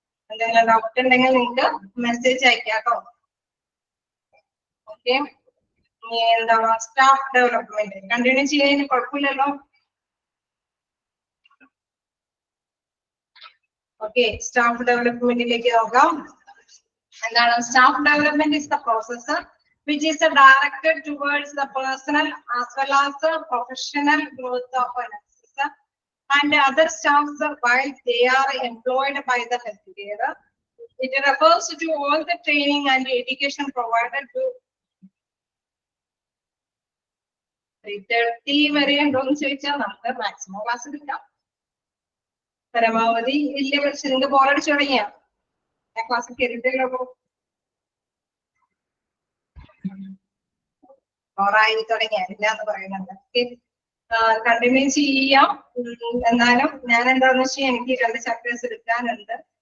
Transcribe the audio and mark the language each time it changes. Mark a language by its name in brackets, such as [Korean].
[Malayalam] എന്തെങ്കിലും ഡൗട്ട് ഉണ്ടെങ്കിൽ നിങ്ങൾക്ക് മെസ്സേജ് അയക്കാം കേട്ടോ. ഓക്കെ, എന്താ സ്റ്റാഫ് ഡെവലപ്മെന്റ് കണ്ടിന്യൂ ചെയ്യുന്നതിന് കുഴപ്പമില്ലല്ലോ. ഓക്കെ, സ്റ്റാഫ് ഡെവലപ്മെന്റിലേക്ക് നോക്കാം. എന്താണ് staff development? [English] Is the process which is directed towards the personal as well as the professional growth of a nurse and other staffs while they are employed by the healthcare. It refers to all the training and education provided to [Malayalam] 3:30 വരെ ഉണ്ടോന്ന് ചോദിച്ചാൽ നമുക്ക് maximum class എടുക്കാം. പരമാവധി വലിയ പക്ഷെ നിങ്ങൾക്ക് ബോറടിച്ചു തുടങ്ങിയ ക്ലാസ് കയറിയിട്ടല്ലോ. ബോറായി തുടങ്ങിയില്ല എന്ന് പറയുന്നുണ്ട്. കണ്ടിന്യൂ ചെയ്യാം. എന്നാലും ഞാൻ എന്താണെന്ന് വെച്ചാൽ എനിക്ക് 2 ചാപ്റ്റേഴ്സ് എടുക്കാനുണ്ട്.